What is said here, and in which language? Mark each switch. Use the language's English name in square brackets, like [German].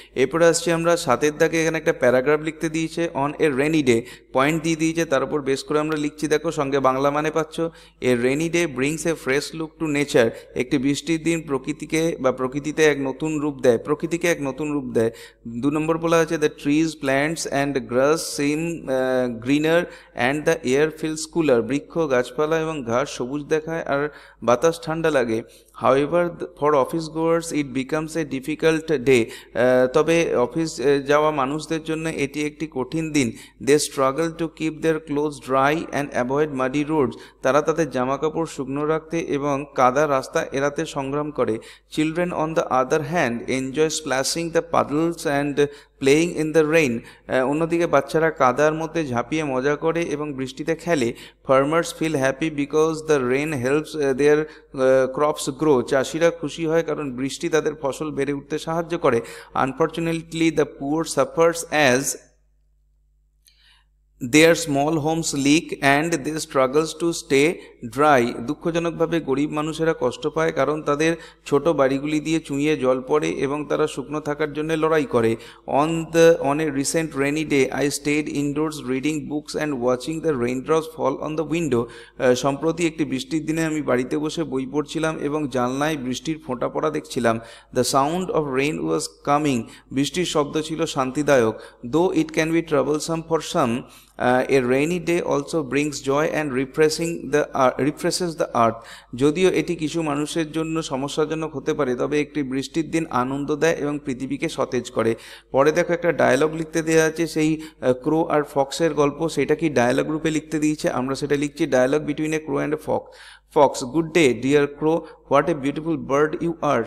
[Bangla] এরপরে আসছি আমরা 7 দাগে, এখানে একটা প্যারাগ্রাফ লিখতে দিয়েছে, [English] on a rainy day, [Bangla] point দিয়ে দিয়েছে, তার উপর বেস করে আমরা লিখছি, দেখো সঙ্গে বাংলা মানে পাচ্ছ, [English] a rainy day brings a fresh look to nature, [Bangla] একটি বৃষ্টির দিন প্রকৃতিকে বা প্রকৃতিতে এক নতুন রূপ দেয়, প্রকৃতিকে এক নতুন রূপ দেয়। 2 নম্বর বলা হচ্ছে [English] the trees plants and grass seem greener and the air feels cooler, [Bangla] বৃক্ষ গাছপালা এবং ঘাস সবুজ দেখায় আর বাতাস ঠান্ডা লাগে। লাগে। [English] However, for office goers it becomes a difficult day. [Bangla] তবে অফিস যাওয়া মানুষদের জন্য এটি একটি কঠিন দিন। [English] They struggle to keep their clothes dry and avoid muddy roads. [Bangla] তারা তাদের জামাকাপড় শুকনো রাখতে এবং কাদা রাস্তা এড়াতে সংগ্রাম করে। [English] Children on the other hand enjoy splashing the puddles and playing in the rain. [Bangla] অন্যদিকে বাচ্চারা কাদার মধ্যে ঝাঁপিয়ে মজা করে এবং বৃষ্টিতে খেলে। [English] Farmers feel happy because the rain helps their crops grow. [Bangla] চাষিরা খুশি হয় কারণ বৃষ্টি তাদের ফসল বেড়ে উঠতে সাহায্য করে। [English] Unfortunately, the poor suffers as their small homes leak and they struggles to stay dry. [Bangla] দুঃখজনকভাবে গরিব মানুষেরা কষ্ট পায় কারণ তাদের ছোট বাড়িগুলি দিয়ে চুঁইয়ে জল পড়ে এবং তারা শুকনো থাকার জন্য লড়াই করে। [English] On a recent rainy day, I stayed indoors reading books and watching the raindrops fall on the window. [Bangla] সম্প্রতি একটি বৃষ্টির দিনে আমি বাড়িতে বসে বই পড়ছিলাম এবং জানলায় বৃষ্টির ফোঁটা পড়া দেখছিলাম। [English] The sound of rain was calming. [Bangla] বৃষ্টির শব্দ ছিল শান্তিদায়ক। [English] Though it can be troublesome for some, a rainy day also brings joy and refreshes the earth. [Bangla] যদিও এটি কিছু মানুষের জন্য সমস্যাজনক হতে পারে, তবে একটি বৃষ্টির দিন আনন্দ দেয় এবং পৃথিবীকে সতেজ করে। পরে দেখো একটা ডায়ালগ লিখতে দেওয়া আছে, সেই ক্রো আর ফক্সের গল্প, সেটা কি ডায়ালগ রূপে লিখতে দিয়েছে, আমরা সেটা লিখছি [English] Dialogue between a crow and a fox. Fox: good day dear crow, what a beautiful bird you are.